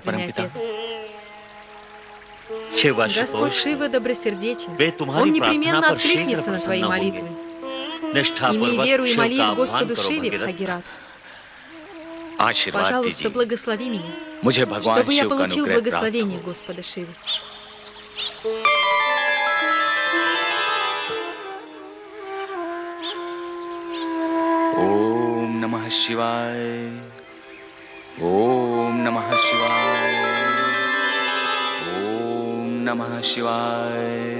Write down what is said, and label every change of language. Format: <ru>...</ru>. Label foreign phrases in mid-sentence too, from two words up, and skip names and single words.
<ru>Божественный</ru> <hi>परमपिता?</hi> <ru>Отец?</ru> <hi>शिवाशुतोष,</hi> <ru>Господь Шива добросердечен.</ru> <hi>वे तुम्हारी</hi> <ru>Он непременно</ru> <hi>प्रार्थना पर शीघ्र</hi> <ru>откликнется на твои</ru> <hi>प्रसन्न</hi> <ru>молитвы.</ru> <hi>होंगे. निष्ठापूर्वक</hi> <ru>Имей веру и</ru> <hi>शिव</hi> <ru>молись</ru> <hi>का आह्वान</hi> <ru>Господу</ru> <hi>करो,</hi> <ru>Шиве,</ru> <hi>भगीरथ.</hi> <ru>Хагират.</ru> <hi>आशीर्वाद</hi> <ru>Пожалуйста,</ru> <hi>दीजिए</hi> <ru>благослови меня,</ru> <hi>मुझे भगवान</hi> <ru>чтобы я</ru> <hi>शिव का</hi> <ru>получил</ru> <hi>अनुग्रह प्राप्त</hi> <ru>благословение</ru> <hi>हो.</hi> <ru>Господа Шивы.</ru> <sa>ओम नमः शिवाय. ओम नमः शिवाय. ओम नमः शिवाय.</sa>